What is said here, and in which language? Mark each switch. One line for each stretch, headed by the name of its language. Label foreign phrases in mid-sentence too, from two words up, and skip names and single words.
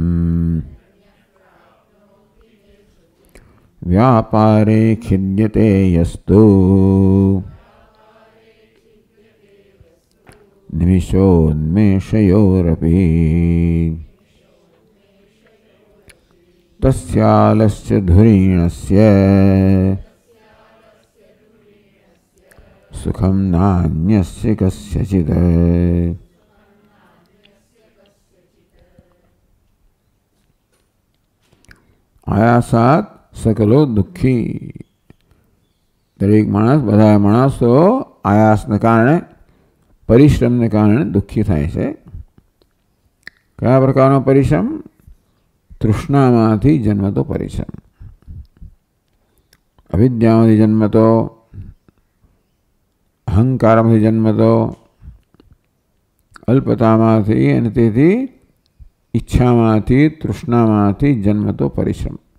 Sanskrit: व्यापारे खिद्यते यस्तु निमिषोन्मेषयोरपि तस्यालस्य धुरीणस्य सुखं नान्यस्य कस्यचित्। आयासात सकलो दुखी।
Gujarati: દરેક માણસ બધા માણસો આયાસને કારણે પરિશ્રમને કારણે દુઃખી થાય છે. કયા પ્રકારનો પરિશ્રમ? તૃષ્ણામાંથી જન્મતો પરિશ્રમ. અવિદ્યામાંથી જન્મતો, અહંકારમાંથી જન્મતો, અલ્પતામાંથી અને તેથી ઈચ્છામાંથી, તૃષ્ણામાંથી જન્મતો પરિશ્રમ.